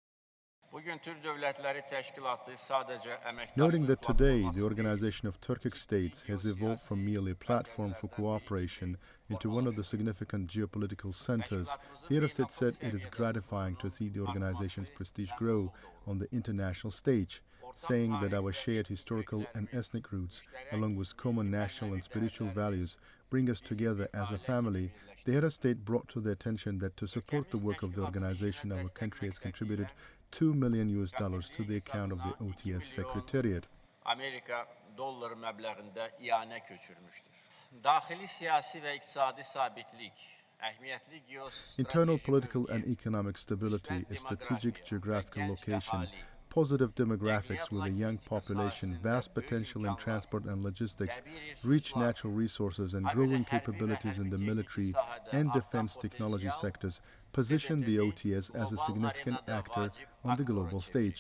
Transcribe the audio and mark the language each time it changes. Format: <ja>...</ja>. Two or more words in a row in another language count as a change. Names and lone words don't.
<en>Noting that today the Organization of Turkic States has evolved from merely a platform for cooperation into one of the significant geopolitical centers, the head of state said it is gratifying to see the organization's prestige grow on the international stage, saying that our shared historical and ethnic roots, along with common national and spiritual values, bring us together as a family. The head of state brought to the attention that to support the work of the organization, our country has contributed $2 million to the account of the OTS Secretariat.</en> <az>Amerika dolları məbləğində ianə köçürmüşdür. Daxili siyasi və iqtisadi sabitlik, əhəmiyyətli</az> <en>internal political and economic stability, a strategic geographical location, positive demographics with a young population, vast potential in transport and logistics, rich natural resources and growing capabilities in the military and defense technology sectors position the OTS as a significant actor on the global stage.</en>